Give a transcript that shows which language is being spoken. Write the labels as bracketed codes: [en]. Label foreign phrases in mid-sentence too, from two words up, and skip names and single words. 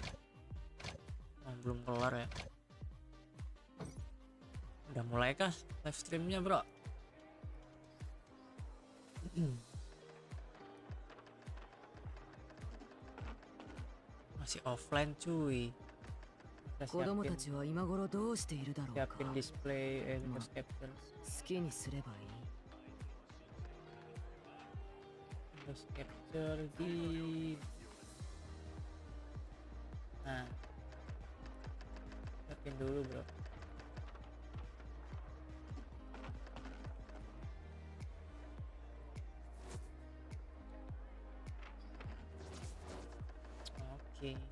[id] Oh, belum kelar ya. Udah mulai kah live streamnya, bro? Masih offline, cuy. Kita [ja] 子供たちは今頃どうしているだろうか。 [id] siapin display voice capture. [ja] 好きにすればいい。 [id] Voice capture di. Nah, siapin dulu, bro. Oke.